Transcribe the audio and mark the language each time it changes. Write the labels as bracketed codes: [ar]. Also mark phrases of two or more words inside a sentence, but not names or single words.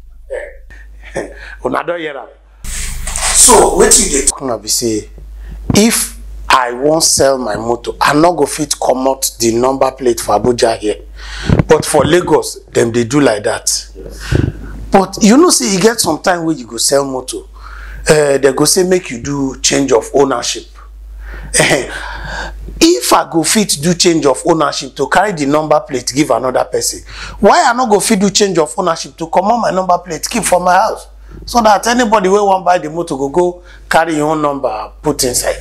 [pcm] So, what you dey talk about be say, if I won't sell my motor, I not go fit come out the number plate for Abuja here. But for Lagos, them they do like that. Yes. But you know, see, you get some time where you go sell motor. They go say make you do change of ownership. If I go fit do change of ownership to carry the number plate give another person, why I not go fit do change of ownership to come on my number plate keep for my house? So that anybody will want buy the motor go carry your own number put inside.